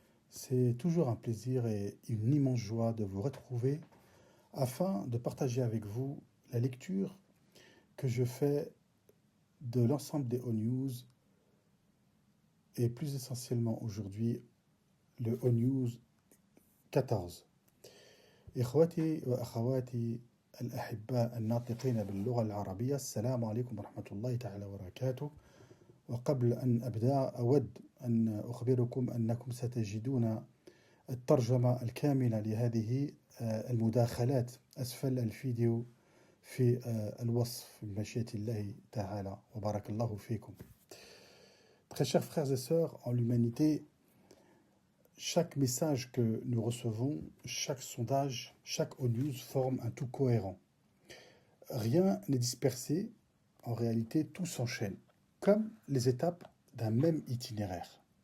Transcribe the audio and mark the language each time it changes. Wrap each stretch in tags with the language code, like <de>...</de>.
<fr>C'est toujours un plaisir et une immense joie de vous retrouver afin de partager avec vous la lecture que je fais de l'ensemble des O-News et plus essentiellement aujourd'hui le O-News 14.</fr> <ar>إخوتي وأخواتي الأحباء الناطقين باللغة العربية السلام عليكم ورحمة الله تعالى وبركاته. وقبل أن أبدأ أود أن أخبركم أنكم ستجدون الترجمة الكاملة لهذه المداخلات أسفل الفيديو في الوصف بمشيئة الله تعالى وبارك الله فيكم.</ar> <fr>Très chers frères et sœurs en l'humanité, chaque message que nous recevons, chaque sondage, chaque O-News forme un tout cohérent. Rien n'est dispersé, en réalité tout s'enchaîne, comme les étapes d'un même itinéraire.</fr>